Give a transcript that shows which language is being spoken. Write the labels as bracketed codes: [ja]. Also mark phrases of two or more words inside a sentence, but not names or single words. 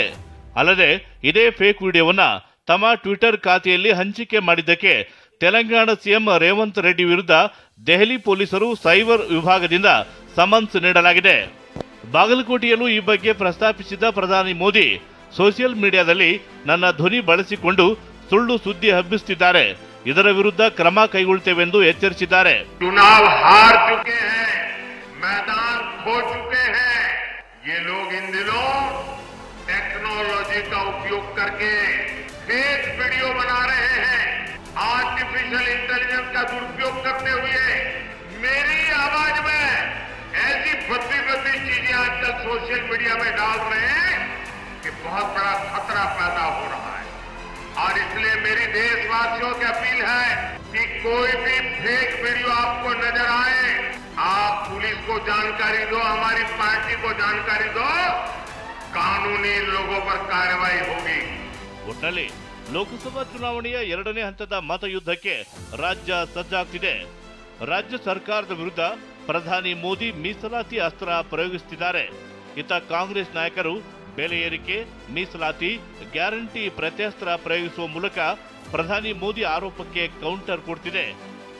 [kn] ಅಲ್ಲದೆ ಇದೇ [en] fake videovanna [kn] ತಮ್ಮ ಟ್ವಿಟರ್ ಖಾತೆಯಲ್ಲಿ ಹಂಚಿಕೆ ಮಾಡಿದ್ದಕ್ಕೆ ತೆಲಂಗಾಣ ಸಿಎಂ ರೇವಂತ್ ರೆಡ್ಡಿ ವಿರುದ್ಧ ದೆಹಲಿ ಪೊಲೀಸರು ಸೈಬರ್ ವಿಭಾಗದಿಂದ ಸಮನ್ಸ್ ನೀಡಲಾಗಿದೆ. ಬಾಗಲಕೋಟೆಯಲ್ಲೂ ಈ ಬಗ್ಗೆ ಪ್ರಸ್ತಾಪಿಸಿದ ಪ್ರಧಾನಿ ಮೋದಿ, [en] social mediadalli [kn] ನನ್ನ ಧ್ವನಿ ಬಳಸಿಕೊಂಡು ಸುಳ್ಳು ಸುದ್ದಿ ಹಬ್ಬಿಸುತ್ತಿದ್ದಾರೆ, ಇದರ ವಿರುದ್ಧ ಕ್ರಮ ಕೈಗೊಳ್ಳುತ್ತೇವೆಂದು ಎಚ್ಚರಿಸಿದ್ದಾರೆ. [hi] चुनाव हार चुके हैं, मैदान खो चुके हैं. ये लोग इन दिनों टेक्नोलॉजी का उपयोग करके [en] fake video [hi] बना रहे हैं. [en] artificial intelligence [hi] का दुरुपयोग करते हुए मेरी आवाज में ऐसी भद्दी चीजें आजकल [en] social media [hi] में डाल रहे हैं कि बहुत बड़ा खतरा पैदा हो रहा है. और इसलिए मेरी देशवासियों की अपील है कि कोई भी [en] fake video [hi] आपको नजर आए, आप पुलिस को जानकारी दो, हमारी पार्टी को जानकारी दो, कानूनी लोगों पर कार्रवाई होगी. [kn] ಒಟ್ಟಿನಲ್ಲಿ ಲೋಕಸಭಾ ಚುನಾವಣೆಯ 2ನೇ ಹಂತದ ಮತಯುದ್ಧಕ್ಕೆ ರಾಜ್ಯ ಸಜ್ಜಾಗ್ತಿದೆ. ರಾಜ್ಯ ಸರ್ಕಾರದ ವಿರುದ್ಧ ಪ್ರಧಾನಿ ಮೋದಿ ಮೀಸಲಾತಿ ಅಸ್ತ್ರ ಪ್ರಯೋಗಿಸುತ್ತಿದ್ದಾರೆ. ಇತ್ತ ಕಾಂಗ್ರೆಸ್ ನಾಯಕರು ಬೆಲೆ ಏರಿಕೆ, ಮೀಸಲಾತಿ, ಗ್ಯಾರಂಟಿ ಪ್ರತ್ಯಸ್ತ್ರ ಪ್ರಯೋಗಿಸುವ ಮೂಲಕ ಪ್ರಧಾನಿ ಮೋದಿ ಆರೋಪಕ್ಕೆ ಕೌಂಟರ್ ಕೊಡ್ತಿದೆ.